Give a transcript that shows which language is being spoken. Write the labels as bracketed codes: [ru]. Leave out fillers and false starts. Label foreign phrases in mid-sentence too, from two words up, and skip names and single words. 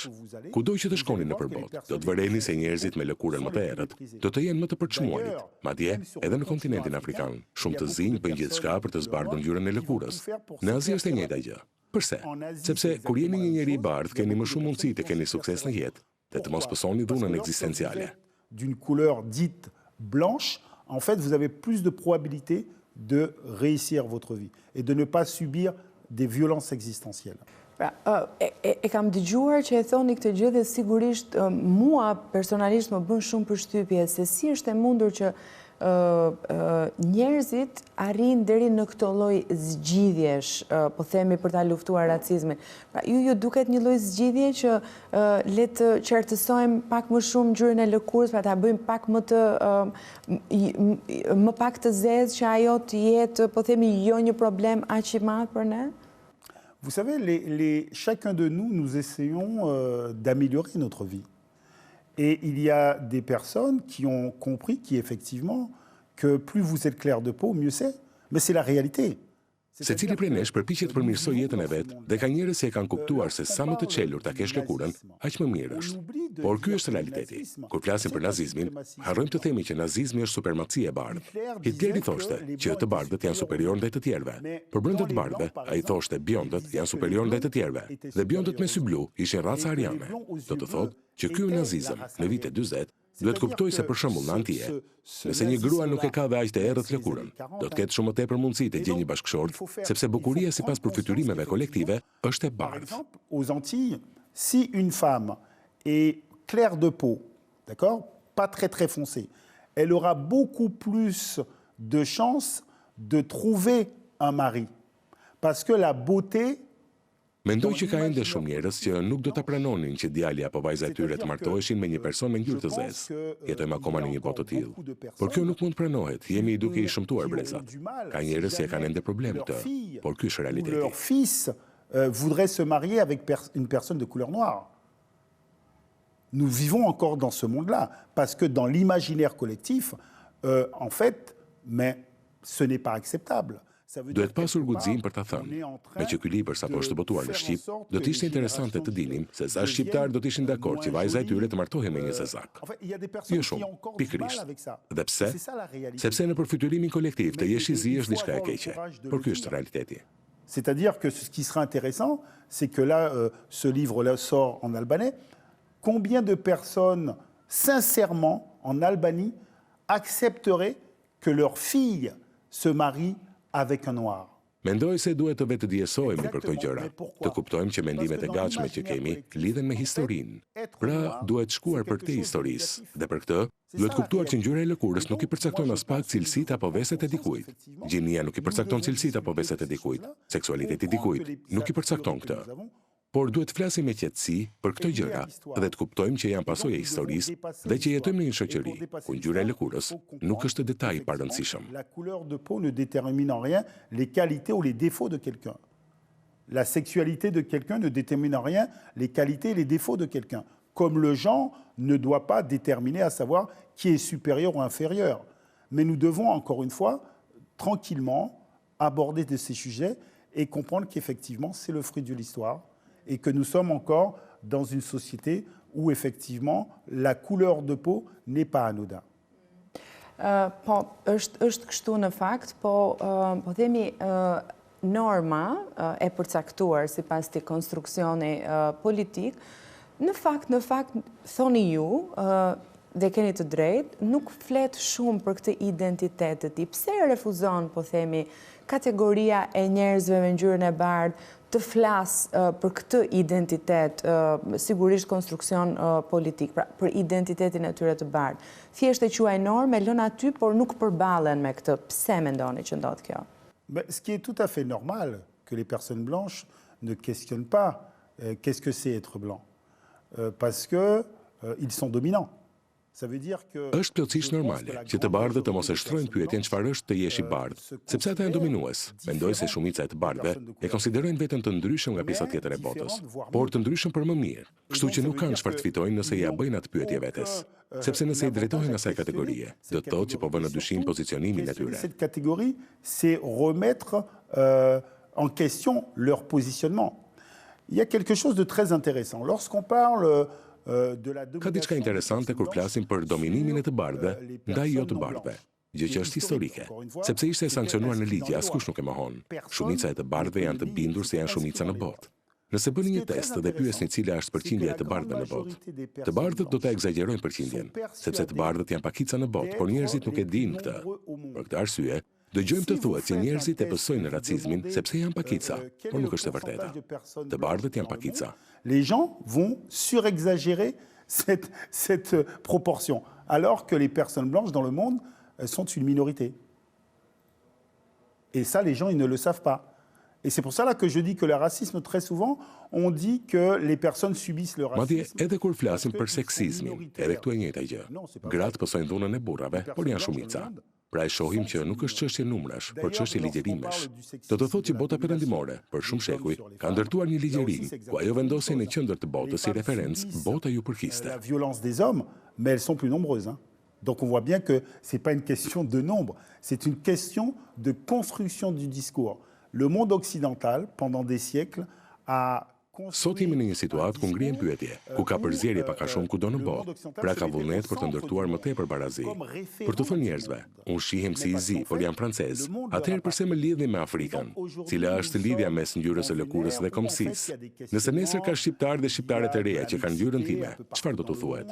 [sq] Kudo që të shkoni nëpër botë, do të vëreni se njerëzit me lëkurën më të errët do të jenë më të përçmuarit. Madje, edhe në kontinentin afrikan, shumë të zinj bëjnë gjithçka për të zbardhur ngjyrën e lëkurës. Në Azi është e njëjta gjë. Përse? Sepse kur jeni një njeri i bardhë, keni më shumë mundësi të keni sukses në jetë dhe të mos pësoni dhunën ekzistenciale. [fr] D'une couleur dite blanche, en fait, vous avez plus de probabilité de réussir votre vie et de ne pas subir des violences existentielles. [sq] Pra, e kam dëgjuar që e thoni këtë gjë dhe sigurisht mua personalisht më bën shumë përshtypje se si është e mundur që njerëzit arrin deri në këtë lloj zgjidhjesh, po themi për ta luftuar racizmin. Pra, ju duket një lloj zgjidhje që le të qartësojmë pak më shumë ngjyrën e lëkurës, pra ta bëjmë pak më pak të zezë që ajo të jetë, po themi, jo një problem aq i madh për ne? [fr] Vous savez, chacun de nous essayons d'améliorer notre vie. Et il y a des personnes qui ont compris qu'effectivement, que plus vous êtes clair de peau, mieux c'est. Mais c'est la réalité. [sq] Secili prej nesh përpiqet të përmirësoj jetën e vet dhe ka njerëz që e kanë kuptuar se sa më të çelur ta kesh lëkurën, aq më mirë është. Por ky është realiteti. Kur flasim për nazizmin, harrojmë të themi që nazizmi është supremaci e bardhë. Hitleri thoshte që të bardhët janë superior ndaj të tjerëve. Për brenda të bardhëve, ai thoshte bjondët janë superior ndaj të tjerëve dhe bjondët me sy blu ishin raca ariane. Do të thotë që ky nazizëm në vitet 40 duhet kuptoj se për shembull në Antije, nëse një grua nuk e ka dhe aq të errët lëkurën, do të ketë shumë më tepër mundësi të gjejë një bashkëshort, sepse bukuria sipas përfytyrimeve kolektive është e bardhë. [fr] Aux Antilles, si une femme est claire de peau, d'accord, pas très foncée, elle aura beaucoup plus de chances de trouver un mari, parce que la beauté. [sq] Mendoj që ka ende shumë njerëz që nuk do ta pranonin që djali apo vajza e tyre të martoheshin me një person me ngjyrë të zezë. Jetojmë akoma në një botë të tillë. Por kjo nuk mund pranohet. Jemi duke i shëmtuar brezat. Ka njerëz që kanë ende problem këtë, por ky është realiteti. [fr] Leur fils voudrait se marier avec une personne de couleur noire. Nous vivons encore dans ce monde-là, parce que dans l'imaginaire collectif, en fait, mais ce n'est pas acceptable. [sq] Duhet pasur guxim për ta thënë. Me që ky libër sapo është botuar në shqip, do të ishte interesante të dinim se sa shqiptar do të ishin dakord që vajza e tyre të martohej me një zezak. Jo shumë, pikërisht. Dhe pse? Sepse në përfytyrimin kolektiv të jesh i zi është diçka e keqe. Por ky është realiteti. [fr] C'est-à-dire que ce qui sera intéressant, c'est que là, ce livre-là sort en albanais. Combien de personnes, sincèrement, en Albanie, accepteraient que leur fille se marie avec un noir? [sq] Mendoj se duhet të vetë diesohemi për këto gjëra, të kuptojmë që mendimet e gatshme që kemi lidhen me historinë. Pra, duhet shkuar për këtë historisë, dhe për këtë duhet kuptuar që ngjyra e lëkurës nuk i përcakton as pak cilësitë apo veset e dikujt. Gjinia nuk i përcakton cilësitë apo veset e dikujt. Seksualiteti i dikujt nuk i përcakton këtë. Por duhet flasim me qetësi për këto gjëra dhe të kuptojmë që janë pasojë e historisë dhe që jetojmë në një shoqëri ku ngjyra e lëkurës nuk është detaj i parëndësishëm. [fr] La couleur de peau ne détermine en rien les qualités ou les défauts de quelqu'un. La sexualité de quelqu'un ne détermine en rien les qualités et les défauts de quelqu'un. Comme le genre ne doit pas déterminer à savoir qui est supérieur ou inférieur. Mais nous devons, encore une fois, tranquillement aborder de ces sujets et comprendre qu'effectivement, c'est le fruit de l'histoire. Et que nous sommes encore dans une société où effectivement la couleur de peau n'est pas anodin. [sq] Po, është kështu në fakt, po themi norma e përcaktuar sipas të konstruksioni politik, në fakt thoni ju dhe keni të drejtë, nuk flet shumë për këtë identitet të tij. Pse refuzon, po themi, kategoria e njerëzve me ngjyrën e bardhë të flasë për këtë identitet, sigurisht konstruksion politik, pra për identitetin e tyre të bardhë. Thjesht e quaj normë, lën aty, por nuk përballen me këtë. Pse mendoni që ndodh kjo? [fr] Ce qui est tout à fait normal, que les personnes blanches ne questionnent pas qu'est-ce que c'est être blanc, parce qu'ils sont dominants. [sq] Është plotësisht normale që të bardhët të mos e shtrojnë pyetjen çfarë është të jesh i bardhë, sepse ata janë dominues. Mendoj se shumica e të bardhëve e konsiderojnë veten të ndryshëm nga pjesa tjetër e botës, por të ndryshëm për më mirë, kështu që nuk kanë çfarë të fitojnë nëse ja bëjnë atë pyetje vetes. Sepse nëse i drejtohen asaj kategorie, do të thotë që po vënë në dyshim pozicionimin e tyre. [fr] Cette catégorie, c'est remettre en question leur positionnement. Il y a quelque chose de très intéressant. Lorsqu'on parle [sq] Ka diçka interesante kur flasim për dominimin e të bardhëve ndaj jo të bardhëve, gjë që është historike, sepse ishte e sankcionuar në ligje, askush nuk e mohon. Shumica e të bardhëve janë të bindur se janë shumica në botë. Nëse bëni një test dhe pyesni cila është përqindja e të bardhëve në botë, të bardhët do ta egzagerojnë përqindjen, sepse të bardhët janë pakica në botë, por njerëzit nuk e dinë këtë. Për këtë arsye, dëgjojmë të thuhet se njerëzit e pësojnë racizmin sepse janë pakica, por nuk është e vërteta. Të bardhët janë pakica. [fr] Les gens vont surexagérer cette proportion, alors que les personnes blanches dans le monde sont une minorité. Et ça, les gens, ils ne le savent pas. Et c'est pour ça là que je dis que le racisme, très souvent, on dit que les personnes subissent le [sq] Madje [fr] racisme. [sq] edhe kur flasim për seksizmin, edhe këtu e njëjta gjë. Gratë pësojnë dhunën e burrave, por janë shumica. Pra e shohim që nuk është çështje numrash, por çështje ligjerimesh. Do të thotë që bota perëndimore, për shumë shekuj, ka ndërtuar një ligjerim, ku ajo vendosej në qendër të botës si referencë bota ju përkiste. [fr] La violence des hommes, mais elles sont plus nombreuses. Donc on voit bien que ce n'est pas une question de nombre, c'est une question de construction du discours. Le monde occidental, pendant des siècles, a [sq] Sot jemi në një situatë ku ngrihen pyetje, ku ka përzierje pak a shumë kudo në botë, pra ka vullnet për të ndërtuar më tepër barazi. Për të thënë njerëzve, unë shihem si i zi, por jam francez. Atëherë pse më lidhni me Afrikën? Cila është lidhja mes ngjyrës së lëkurës dhe kombësisë? Nëse nesër ka shqiptar dhe shqiptare të reja që kanë ngjyrën time, çfarë do të thuhet?